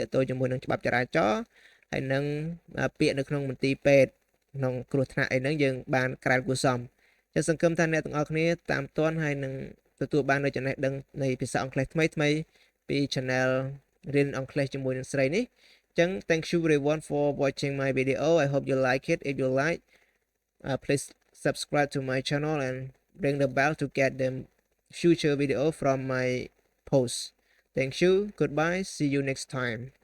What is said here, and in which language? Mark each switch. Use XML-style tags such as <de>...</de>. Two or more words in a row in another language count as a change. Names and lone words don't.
<km>ក់ទងជាមួយនឹងច្បាប់ចរាចរណ៍ហើយនឹងពាក្យនៅក្នុងមន្ទីរពេទ្យក្នុងគ្រោះថ្នាក់អីហ្នឹងយើងបានក្រែលគួ រសមចឹងសង្ឃឹមថាអ្នកទាំងអស់គ្នាតាមទាន់ហើយនឹងទទួលបាននូវចំណេះដឹងនៃភាសាអង់គ្លេសថ្មីពី channel រៀនអង់គ្លេសជាមួយនឹងស្រីនេះចឹង</km> <en>thank you everyone for watching my video I hope you like it if you like please subscribe to my channel and ring the bell to get the future video from my posts thank you goodbye see you next time</en>